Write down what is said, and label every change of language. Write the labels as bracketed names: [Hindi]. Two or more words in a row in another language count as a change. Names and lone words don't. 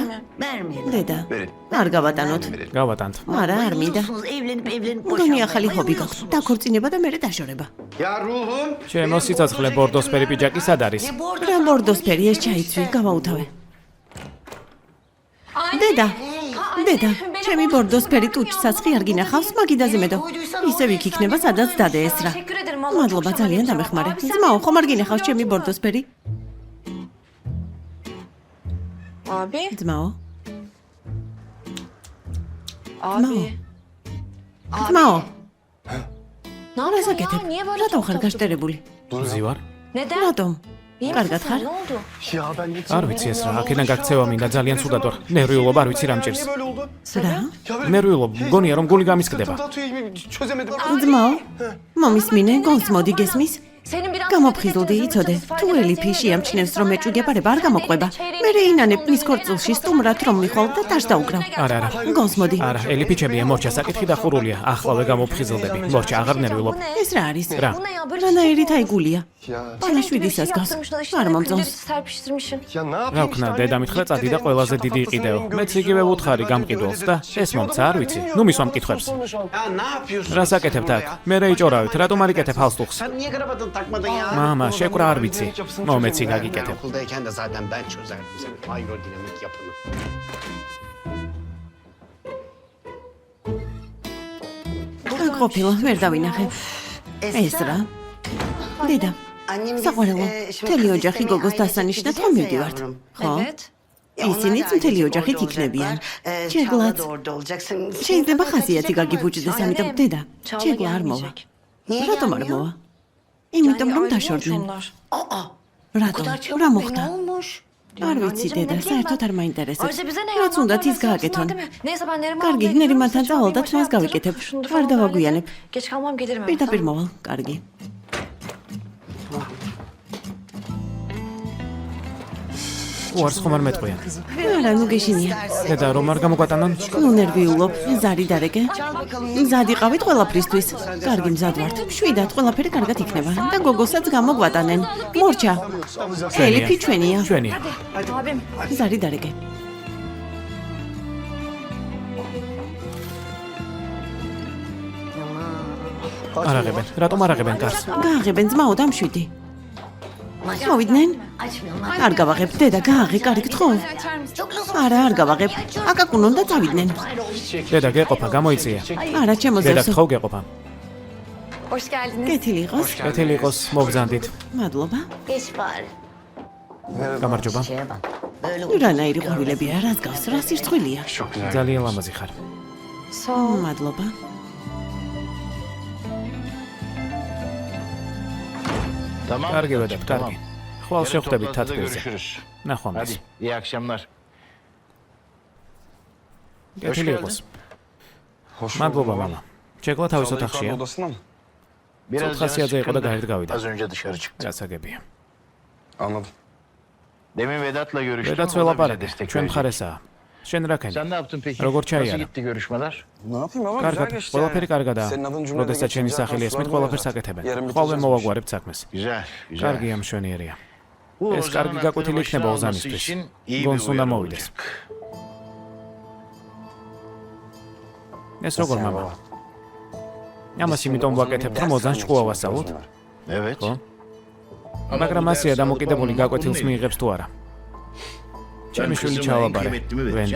[Georgian] დედა, არ გავატანოთ. გავატანთ. არა, არ მინდა. მგონი ახალი ჰობი გაქვს. დაქორწინება და მერე დაშორება. [Turkish] Ya ruhum. [Georgian] ჩემო სიცოცხლე ბორდოსფერი პიჯაკი სად არის? რა ბორდოსფერი ეს ჩაიცვი, გავაუთავე. დედა, დედა, ჩემი ბორდოსფერი ტუჩსაცხვი არ გინახავს, მაგიდაზე მედო. ისევ იქ იქნება, სადაც დადე ესრა. [Turkish] Teşekkür ederim. [Georgian] მადლობა, ძალიან დამეხმარე. ძმაო, ხომ არ გინახავს ჩემი ბორდოსფერი? [Turkish] Abi. [Georgian] ძმაო, [Turkish] Abi. [Georgian] ძმაო, [Turkish] Ne [Georgian] რას [Turkish] yapıyorsun [Georgian] აკეთებ? [Turkish] ya? Niye böyle [Georgian] რატომ [Turkish] çok [Georgian] ხარ გაშტერებული? ზივარ? [Turkish] Neden? [Georgian] რატომ? [Turkish] İyi [Georgian] კარგად [Turkish] misin? [Georgian] ხარ? [Turkish] Ne oldu? Ya ben ne [Georgian] არ ვიცი ეს რა, აქედან გაქცევა მინდა ძალიან ცუდად ვარ. ნერვიულობა არ ვიცი რამ ჭირს. [Turkish] Niye böyle oldu? [Georgian] რა? [Turkish] Ya böyle [Georgian] ნერვიულობა, მგონია რომ გული გამისკდება. [Turkish] sıkıntı atıyor gibi çözemedim. [Georgian] ძმაო, მომისმინე, გონს მოდი გესმის? [Turkish] Senin biraz [Georgian] გამოფხიზლდი, იცოდე, თუ ელიფი შეამჩნევს რომ მეჭვი გეპარება არ გამოყვება. მე რეინანებ მის ქორწილში სტუმრად რომ მიხვალ და ტაშ დაუკრავ. არა, არა. გონს მოდი. არა, ელიფი ჩემია, მორჩა საკითხი დახურულია. ახლავე გამოფხიზლდები. მორჩა აღარ ნერვიულობ. ეს რა არის? რა? [Turkish] Bu ne ya? Böyle [Georgian] რანაირი თაიგულია. [Turkish] Ya, [Georgian] პანაშვიდისას გავს. არ მომწონს. [Turkish] serpiştirmişsin. ya ne [Georgian] რა [Turkish] yapayım [Georgian] ვქნა, [Turkish] işte, [Georgian] დედა [Turkish] annem [Georgian] მითხრა [Turkish] gitti [Georgian] წადი და [Turkish] dedim, [Georgian] ყველაზე [Turkish] şatafatlı [Georgian] დიდი იყიდეო. [Turkish] senin [Georgian] მეც [Turkish] gözünde [Georgian] იგივე [Turkish] ya. [Georgian] ვუთხარი [Turkish] Ben [Georgian] გამყიდველს და [Turkish] dedi, [Georgian] ეს მომცა, არ vicი. ნუ მისვა მკითხვებს. [Turkish] Ya ne yapıyorsun? şey [Georgian] რას აკეთებთ აქ? მე რა იჭორავით? რატომ არ იკეთებ ჰალსტუხს? [Turkish] Sen niye kravatını takmadın ya? [Georgian] მამა, შეკვრა არ ვიცი. მომეცი გაგიკეთებ. [Turkish] Okuldayken de zaten ben çözerdim senin aerodinamik yapını. [Georgian] აქ ყოფილა, ვერ დავინახე. ეს რა? დედა, საყვარელო, მთელი ოჯახი გოგოს დასანიშნად ხომ მივდივართ? ხო? [Turkish] Evet. [Georgian] ისინიც მთელი ოჯახით იქნებიან. ჯეგლაც. შეიძლება ხასიათი გაგიბუჭდეს, ამიტომ დედა, [Turkish] Çağla [Georgian] ჯეგლა არ მოვა. [Turkish] gelmeyecek. [Georgian] რატომ არ მოვა? იმიტომ რომ დაშორდნენ. [Turkish] Onlar. [Georgian] რატომ? რა მოხდა? არ ვიცი დედა, საერთოდ არ მაინტერესებს. [Turkish] Ayrıca bize ne ya? [Georgian] რაც უნდათ ის [Turkish] Yapsınlar, [Georgian] გააკეთონ. [Turkish] değil mi? Neyse ben Neriman'la [Georgian] კარგი, [Turkish] gidiyorum. [Georgian] ნერიმანთან [Turkish] Sen [Georgian] წავალ და [Turkish] çorbayı [Georgian] თვალს [Turkish] başla [Georgian] გავიკეთებ. [Turkish] hazır. Şunu da [Georgian] არ [Turkish] falan [Georgian] დავაგვიანებ. [Turkish] halledeceğim. Geç kalmam gelirim hemen. [Georgian] პირდაპირ [Turkish] tamam? [Georgian] მოვალ, კარგი. უარს ხომ არ მეტყვიან. არა, ნუ გეშინია. დედა რომ არ გამოგვატანონ? ნუ ნერვიულობ, ზარი დარეკე. მზად იყავით ყველაფრისთვის. კარგი მზად ვართ. შვიდად ყველაფერი კარგად იქნება და გოგოსაც გამოგვატანენ. მორჩა. ელიფი ჩვენია. ჩვენია. [Turkish] Abim. [Georgian] ზარი დარეკე. არ აღებენ. რატომ არ აღებენ კარს? გააღებენ ძმაო დამშვიდი. მოვიდნენ? არ გავაღებ, დედა, გააღე, კარი გთხოვ. [Turkish] Açar mısın? [Georgian] არა, არ გავაღებ. აკაკუნონ და წავიდნენ. დედა გეყოფა, გამოიწია. არა, ჩემო დედა ზევსო. გთხოვ გეყოფა. [Turkish] Hoş geldiniz. [Georgian] კეთილი იყოს. კეთილი იყოს, მობრძანდით. მადლობა. გამარჯობა. რანაირი ყვავილებია, რას გავს, რა სირცხვილია. [Turkish] Çok güzel. [Georgian] ძალიან ლამაზი ხარ. მადლობა. [Turkish] Tamam. [Georgian] კარგი ვედეთ, კარგი. ხვალ [Turkish] Yarın [Georgian] შევხვდებით [Turkish] toplantıda [Georgian] თათბირზე. [Turkish] görüşürüz. [Georgian] ნახვამდის. [Turkish] Hadi iyi akşamlar. [Georgian] კეთილი იყოს. [Turkish] Hoş [Georgian] მადლობა, [Turkish] bulduk. [Georgian] მამა. ჩეკლა თავის ოთახშია. [Turkish] odasına mı? Biraz Xasiyaca canı yıkıda sıkkındı. gayret gavida. Az önce dışarı çıktı. [Georgian] გასაგებია. [Turkish] Anladım. Demin Vedat'la görüştüm. Vedats o da bize [Georgian] ველაპარაკე. [Turkish] destek [Georgian] ჩვენ [Turkish] verecek. [Georgian] მხარესაა. შენ რა ქენი? [Turkish] Sen ne yaptın peki? [Georgian] Როგორ [Turkish] Nasıl [Georgian] ჩაიარა? [Turkish] gitti görüşmeler? Ne yapayım ama [Georgian] კარგად, [Turkish] güzel geçti [Georgian] ყველაფერი კარგადაა. [Turkish] Senin adın cümlede [Georgian] როდესაც ჩემი [Turkish] geçince [Georgian] სახელი ესმით, [Turkish] konsular [Georgian] ყველაფერს [Turkish] böyle [Georgian] აკეთებენ. [Turkish] zaten. Yarın [Georgian] ხოლმე [Turkish] bitireceğiz bu işi. [Georgian] მოვაგვარებთ საქმეს. [Turkish] Güzel, güzel. [Georgian] კარგია, მშვენიერია. [Turkish] Bu [Georgian] ეს [Turkish] Ozan'ın [Georgian] კარგი [Turkish] aklını [Georgian] გაკვეთილი [Turkish] başına [Georgian] იქნება [Turkish] alması [Georgian] ოზანისთვის. [Turkish] için iyi bir [Georgian] გონს უნდა [Turkish] uyarı [Georgian] მოვიდეს. [Turkish] olacak. [Georgian] ეს როგორ მამა? ამას იმიტომ ვაკეთებთ, რომ ოზანს ჭკუა ვასწავლოთ, [Turkish] Evet. [Georgian] ხო? მაგრამ მასია დამოკიდებული გაკვეთილს მიიღებს თუ არა. ჩემი შვილი ჩავაბარე. ვენდე.